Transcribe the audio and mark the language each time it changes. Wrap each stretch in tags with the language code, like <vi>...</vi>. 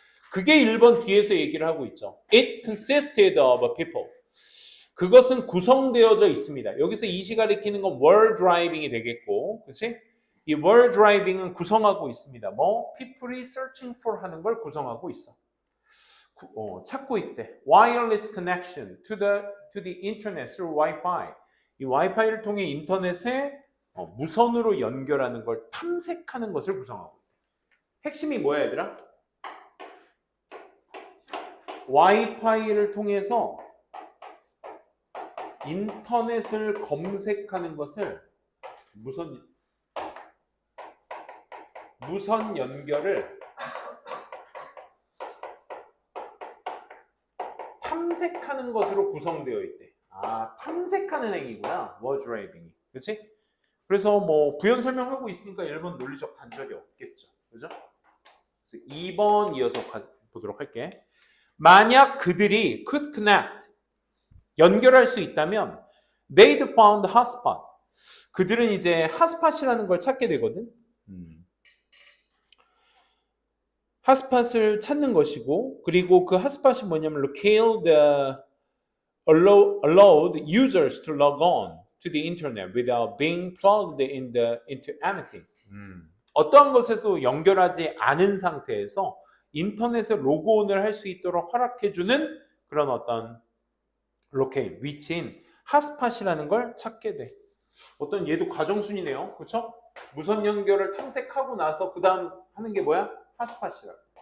<ko>그게 1번 뒤에서 얘기를 하고 있죠.</ko> <en>It consisted of people.</en> <ko>그것은 구성되어져 있습니다. 여기서 이시 가리키는 건</ko> <en>were driving</en> <ko>이 되겠고, 그렇지? 이 were driving은 구성하고 있습니다. 뭐? people이</ko> <en>searching for</en> <ko>하는 걸 구성하고 있어. 찾고 있대.</ko> <en>wireless connection to the internet through Wi-Fi.</en> <ko>이 와이파이를 통해 인터넷에 무선으로 연결하는 걸 탐색하는 것을 구성하고 있대. 핵심이 뭐야, 얘들아? 와이파이를 통해서 인터넷을 검색하는 것을 무선 연결을 탐색하는 것으로 구성되어 있대. 탐색하는 행위구나.</ko> <en>were driving</en> <ko>이. 그렇지? 그래서 뭐 부연 설명하고 있으니까 1번 논리적 단절이 없겠죠. 그죠? 그래서 2번 이어서 보도록 할게. 만약 그들이</ko> <en>could connect</en> <ko>연결할 수 있다면</ko> <en>they'd found hotspot.</en> <ko>그들은 이제 핫스팟이라는 걸 찾게 되거든. 핫스팟을 찾는 것이고 그리고 그 핫스팟이 뭐냐면</ko> <en>locale the allowed users to log on to the internet without being plugged into anything.</en> <ko>어떠한 것에서 연결하지 않은 상태에서 인터넷에 로그온을 할 수 있도록 허락해주는 그런 어떤 locale, 위치인 핫스팟이라는 걸 찾게 돼. 어떤 얘도 과정순이네요. 그렇죠? 무선 연결을 탐색하고 나서 그 다음 하는 게 뭐야? 핫스팟이라고.</ko>